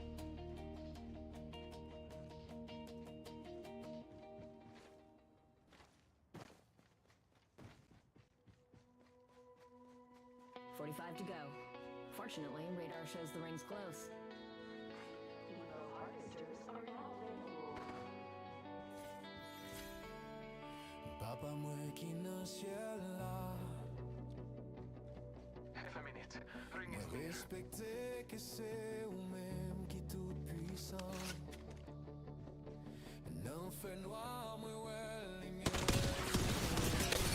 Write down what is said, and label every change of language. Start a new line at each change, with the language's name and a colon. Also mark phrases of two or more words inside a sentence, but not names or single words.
English: "45 to go. Fortunately, radar shows the ring's close."
Haitian Creole: Papa mwen ki nan ciel la,
English: Have a minute. Ring is
Haitian Creole: mwen
English: clear.
Haitian Creole: respekte ke se ou men ki tout puisan. Nan fè noir mwen wè lumière.